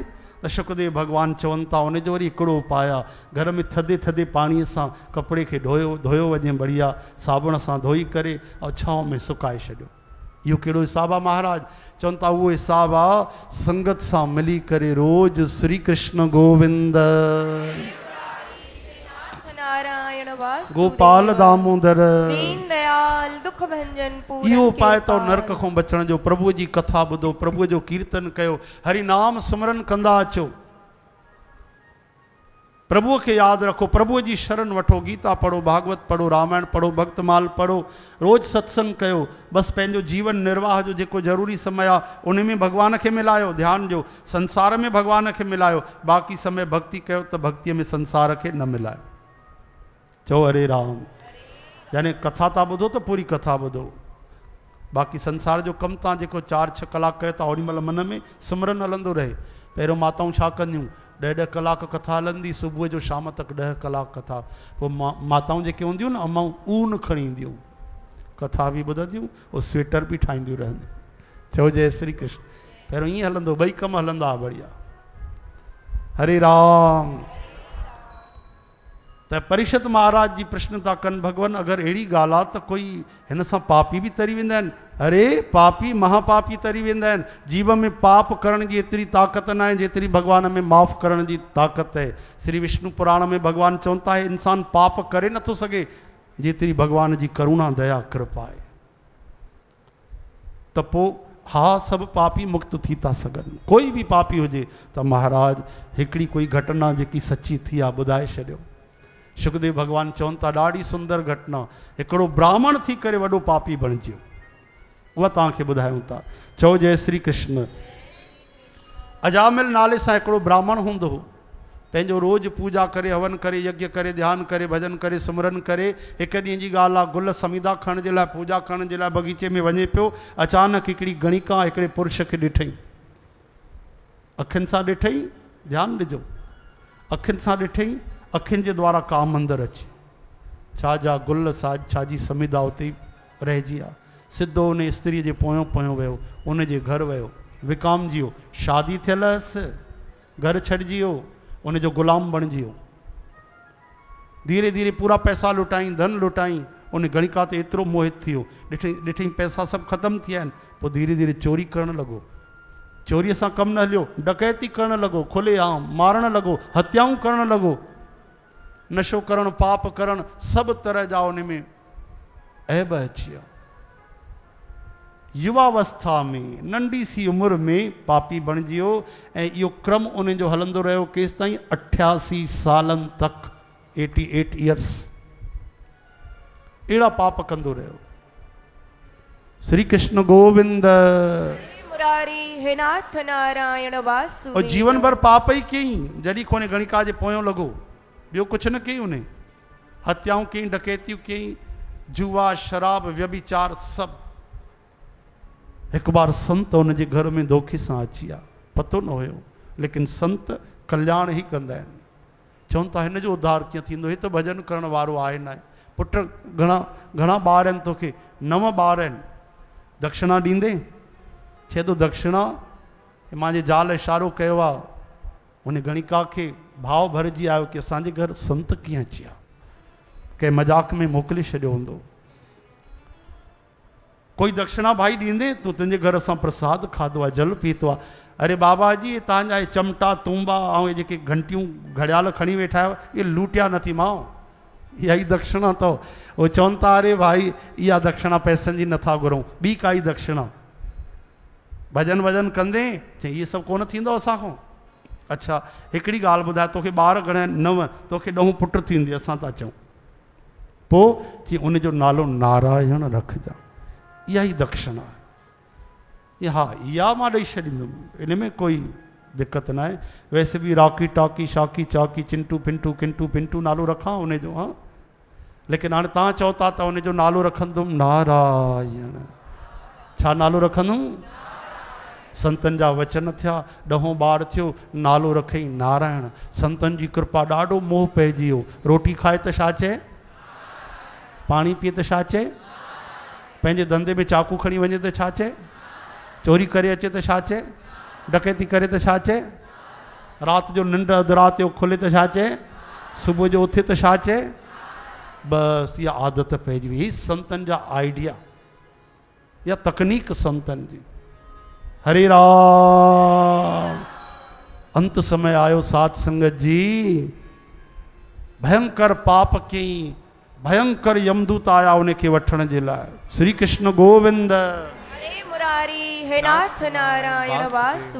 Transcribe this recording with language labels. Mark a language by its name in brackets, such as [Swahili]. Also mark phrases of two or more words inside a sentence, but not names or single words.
[Sindhi] त शुकदेव भगवान चवनि था उनजो वरी हिकिड़ो उपाय आहे, घर में थधे थधे पाणीअ सां कपिड़े खे धोयो वञे, बढ़िया साबुण सां धोई करे ऐं छांव में सुकाए छॾियो। इहो कहिड़ो हिसाबु आहे महाराज? चवनि था उहो हिसाबु आहे संगत सां मिली करे रोज़ श्री कृष्ण गोविंद नारायण वासुदेव गोपाल दामोदर दीन दयाल दुख भंजन पूरन इहो उपाय तो कृपाल। नरक खां बचण जो। प्रभु जी कथा ॿुधो, प्रभु जो कीर्तन कयो, हरि नाम सिमरन कंदा अचो, प्रभुअ खे यादि रखो, प्रभुअ जी शरण वठो, गीता पढ़ो, भागवत पढ़ो, रामायण पढ़ो, भक्तमाल पढ़ो, रोज़ सत्संग कयो। बसि पंहिंजो जीवन निर्वाह जो जेको ज़रूरी समय आहे उन में भॻवान खे मिलायो, ध्यान ॾियो, संसार में भॻवान खे मिलायो, बाक़ी समय भक्ति कयो त भक्तीअ में संसार खे न मिलायो। चओ हरे राम। यानी कथा था ॿुधो त पूरी कथा ॿुधो, बाक़ी संसार जो कमु तव्हां जेको 4-6 कलाक कयो था ओॾी महिल मन में सिमरन हलंदो रहे। पहिरियों माताऊं छा कंदियूं, 10-10 कलाक कथा हलंदी, सुबुह जो शाम तक 10 कलाक कथा। पोइ माताऊं जेके हूंदियूं न, अमाऊं ऊन खणी ईंदियूं, कथा बि ॿुधंदियूं, उहो स्वेटर बि ठाहींदियूं रहंदियूं। चओ जय श्री कृष्ण। पहिरियों ईअं हलंदो, ॿई कम हलंदा बढ़िया। हरे राम। त परीक्षित महाराज जी प्रश्न था कनि, भगवान अगरि अहिड़ी ॻाल्हि आहे त कोई हिन सां पापी बि तरी वेंदा आहिनि? अरे पापी महापापी तरी वेंदा आहिनि। जीव में पाप करण जी एतिरी ताक़त न आहे जेतिरी भॻवान में माफ़ करण जी ताक़त आहे। श्री विष्णु पुराण में भॻवान चवनि था इंसान पाप करे नथो सघे जेतिरी भॻवान जी करुणा दया कृपा आहे। त पोइ हा, सभु पापी मुक्त थी था सघनि। कोई बि पापी हुजे त महाराज हिकिड़ी कोई घटना जेकी सची थी आहे ॿुधाए छॾियो। सुखदेव भगवान चवनि था ॾाढी सुंदर घटना, हिकिड़ो ब्राह्मण थी करे वॾो पापी बणिजियो, उहा तव्हांखे ॿुधायूं था। चओ जय श्री कृष्ण। अजामिल नाले सां हिकिड़ो ब्राह्मण हूंदो हो, पंहिंजो रोज़ पूजा करे, हवन करे, यज्ञ करे, ध्यान करे, भजन करे, सिमरन करे। हिकु ॾींहं जी ॻाल्हि आहे, गुल समीदा खणण जे लाइ, पूजा करण जे लाइ बगीचे में वञे पियो। अचानक हिकिड़ी गणिका हिकिड़े पुरुष खे ॾिठई, अखियुनि सां ॾिठई, ध्यानु ॾिजो, अखियुनि सां ॾिठई, अखियुनि जे द्वारा का मंदरु अचे, छा जा गुल छा जी समीदा उते रहिजी आहे। सिधो उन स्त्रीअ जे पोयों पोयों वियो, उन जे घर वियो, विकामजी वियो, शादी थियल हुअसि, घर छॾिजी वियो, उन जो ग़ुलाम बणिजी वियो। धीरे धीरे पूरा पैसा लुटाई, धन लुटाई। उन गणिका ते एतिरो मोहित थी वियो, ॾिठई पैसा सभु ख़तमु थी विया आहिनि। पोइ धीरे धीरे चोरी करणु लॻो। चोरीअ सां कमु न हलियो, डकैती करणु लॻो, खुलेआम मारणु लॻो, हत्याऊं करणु लॻो, नशो करणु, पाप करणु, सभु तरह जा उन में ऐब अची विया। युवावस्था में, नंढी सी उमिरि में पापी बणिजी वियो। ऐं इहो क्रम उन जो हलंदो रहियो केसि ताईं? 88 सालनि तक, 88 इयर्स अहिड़ा पाप कंदो रहियो। श्री कृष्ण गोविंद मुरारी हे नाथ नारायण वासुदेव। और जीवन भर पाप ही कयईं। जॾहिं कोने गणिका जे पोयों लॻो, ॿियो कुझु न कयईं। उन हत्याऊं कयईं, डकैतियूं कयईं, जुआ, शराब, व्यभिचार, सभु। हिकु बार संत उन जे घर में धोखे सां अची विया, पतो न हुयो, लेकिन संत कल्याण ई कंदा आहिनि। चवनि था हिन जो उद्धार कीअं थींदो? हीअ त भॼन करण वारो आहे न आहे। पुट घणा ॿार आहिनि तोखे? 9 ॿार आहिनि। दक्षिणा ॾींदे? चए थो दक्षिणा, मुंहिंजे ज़ाल इशारो कयो आहे। उन गणिका खे भाव भरिजी आयो कि असांजे घर संत कीअं अची विया, कंहिं मज़ाक में मोकिले छॾियो हूंदो। कोई दक्षिणा भाई ॾींदे? तूं तुंहिंजे घर असां प्रसाद खाधो आहे, जल पीतो आहे। अरे बाबा जी, ये तव्हांजा चमटा, तूंबा ऐं ये जेके घंटियूं घड़ियाल खणी वेठा आहियो, ये लूटिया नथी माओ, इहा ई दक्षिणा अथव। उहो चवनि था अरे भाई इहा दक्षिणा पैसनि जी नथा घुरूं, ॿी काई दक्षिणा। भॼन वजन कंदे चई इहे सभु कोन थींदो असांखां। अच्छा हिकिड़ी ॻाल्हि ॿुधाए, तोखे ॿार घणा आहिनि? 9। तोखे 10 पुट थींदी, असां था चऊं। पोइ चई उनजो नालो नारायण रखिजां, इहा ई दक्षिणा आहे। हा, इहा मां ॾेई छॾींदुमि, इन में कोई दिक़त न आहे। वैसे बि रॉकी टॉकी, शाकी चाकी, चिंटू पिंटू, किंटू पिंटू नालो रखां उनजो, हा। लेकिन हाणे तव्हां चओ था त उनजो नालो रखंदुमि नारायण। छा नालो रखंदुमि? संतनि जा वचन थिया, 10 ॿार थियो, नालो रखई नारायण। संतनि जी कृपा, ॾाढो मोह पइजी वियो। रोटी खाए त छा चए? पाणी पीए त छा चए? पंहिंजे धंधे में चाकू खणी वञे त छा चए? चोरी करे अचे त छा चए? डकैती करे त छा चए? राति जो निंड अधु राति जो खुले त छा चए? सुबुह जो उथे त छा चए? बसि इहा आदत पइजी वई। संतनि जा आइडिया या तकनीक संतनि जी। हरे राम। अंत समय आयो साध संगत जी। भयंकर पाप कई, भयंकर यमदूत आया उनखे वठण जे लाइ। श्री कृष्ण गोविंद। हरे मुरारी हे नाथ नारायण वासुदेव।